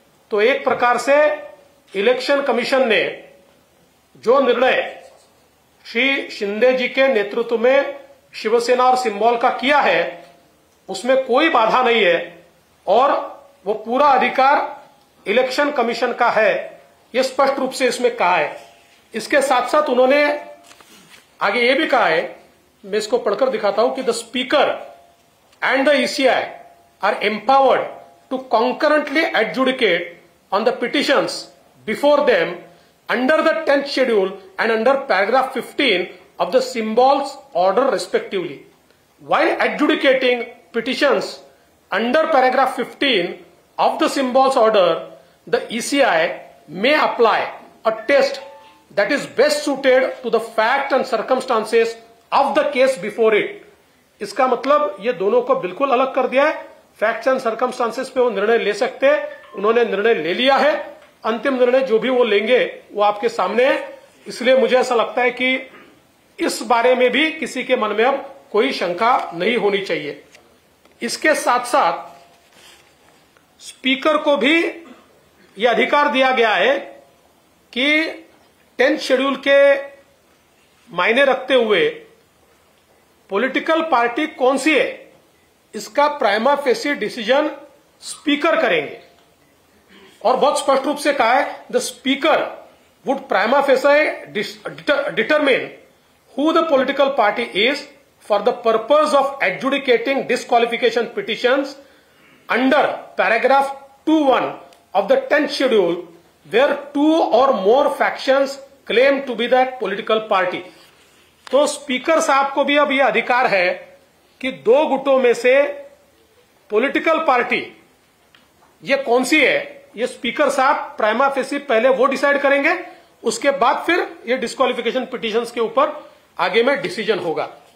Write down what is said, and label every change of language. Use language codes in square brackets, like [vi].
[hi] तो एक प्रकार से इलेक्शन कमीशन ने जो निर्णय श्री शिंदे जी के नेतृत्व में शिवसेना और सिंबल का किया है, उसमें कोई बाधा नहीं है और वो पूरा अधिकार इलेक्शन कमीशन का है, ये स्पष्ट रूप से इसमें कहा है। इसके साथ साथ उन्होंने आगे ये भी कहा है, मैं इसको पढ़कर दिखाता हूं कि [en] The speaker and the ECI are empowered to concurrently adjudicate on the petitions before them under the 10th schedule and under paragraph 15 of the symbols order respectively. While adjudicating petitions under paragraph 15 of the symbols order, the ECI may apply a test that is best suited to the fact and circumstances of the case before it. [hi] इसका मतलब ये दोनों को बिल्कुल अलग कर दिया है। [en] facts and circumstances [hi] पे वो निर्णय ले सकते हैं, उन्होंने निर्णय ले लिया है। अंतिम निर्णय जो भी वो लेंगे वो आपके सामने है। इसलिए मुझे ऐसा लगता है कि इस बारे में भी किसी के मन में अब कोई शंका नहीं होनी चाहिए। इसके साथ साथ स्पीकर को भी यह अधिकार दिया गया है कि 10th शेड्यूल के मायने रखते हुए पॉलिटिकल पार्टी कौन सी है, इसका प्राइमा फेसी डिसीजन स्पीकर करेंगे। और बहुत स्पष्ट रूप से कहा है, [en] The speaker would prima facie determine who the political party is for the purpose of adjudicating disqualification petitions under paragraph 2(1) of the 10th schedule where two or more factions claim to be that political party. [hi] तो speaker साहब को भी अब यह अधिकार है कि दो गुटों में से पॉलिटिकल पार्टी ये कौन सी है, ये स्पीकर साहब प्राइमा फेसी पहले वो डिसाइड करेंगे, उसके बाद फिर ये डिस्क्वालिफिकेशन पिटीशंस के ऊपर आगे में डिसीजन होगा।